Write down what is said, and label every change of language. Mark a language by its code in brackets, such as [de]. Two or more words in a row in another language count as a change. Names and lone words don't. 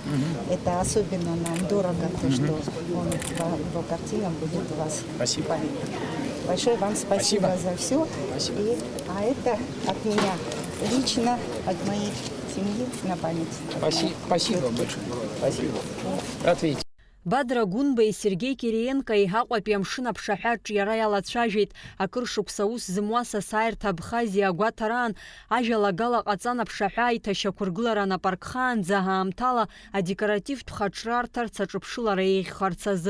[ru] Это особенно нам дорого, то, что его картина будет у вас в памяти. Большое вам спасибо за все. А это от меня лично, от моей семьи на память. Спасибо большое. Спасибо. Рад видеть. [ab] Бадра Гәынбеи Сергеи Кириенко Аҟәатәи амшын аԥшаҳәаҿ иара иалацәажәеит. Акыр шықәса ус зымуа сасааирҭа Абхазиа агәаҭараан ажәалагала ҟаҵан аԥшаҳәа аиҭашьақәыргылара напаркхаанӡа аамҭала адекоративтә хаҿрарҭарц аҿыԥшылара еиӷьхарц азы.